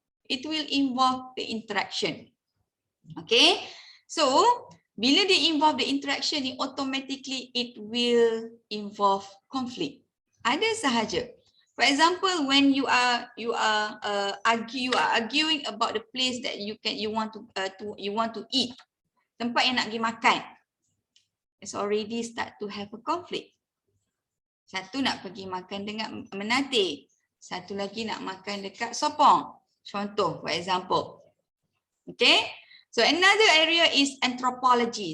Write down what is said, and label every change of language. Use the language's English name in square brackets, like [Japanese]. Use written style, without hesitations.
[English] It will involve the interaction. Okay, so [Malay] bila dia [English] involve the interaction ni, automatically it will involve conflict. [Malay] Ada sahaja. [English] For example, when you are arguing about the place that you want to eat, [Malay] tempat yang nak pergi makan, [English] it's already start to have a conflict. [Malay] Satu nak pergi makan dengan Menate, satu lagi nak makan dekat Sopong. Contoh, [English] for example. Okay, so another area is anthropology.